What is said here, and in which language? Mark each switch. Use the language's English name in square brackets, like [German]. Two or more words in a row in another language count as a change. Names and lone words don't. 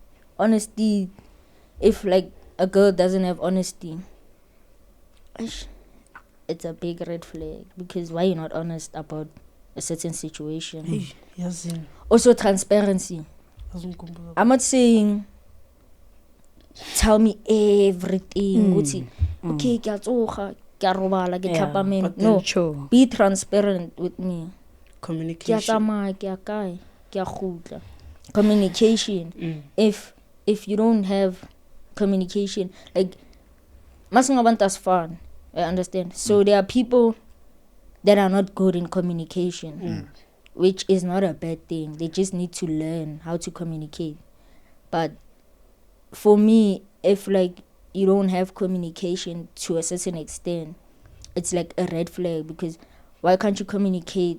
[English] If like a girl doesn't have honesty, it's a big red flag, because why you not honest about a certain situation? [Zulu] hey yazini [English] Also transparency. [Zulu] azungikhumbuza [English] I'm not saying tell me everything. [Zulu] Uthi, [Tswana] okay, ke a tsoga, ke a robala, ke [English] Yeah, [Tswana] tlhapa meno. [English] but then No, Sure. be transparent with me. [Tswana] Ke a [English] communication [Tswana] tsamaya, ke a kae, ke a gutla. [English] Communication. If you don't have communication, like masingabantu fun, I understand. So there are people that are not good in communication, which is not a bad thing. They just need to learn how to communicate. But for me, if like you don't have communication to a certain extent, it's like a red flag, because why can't you communicate?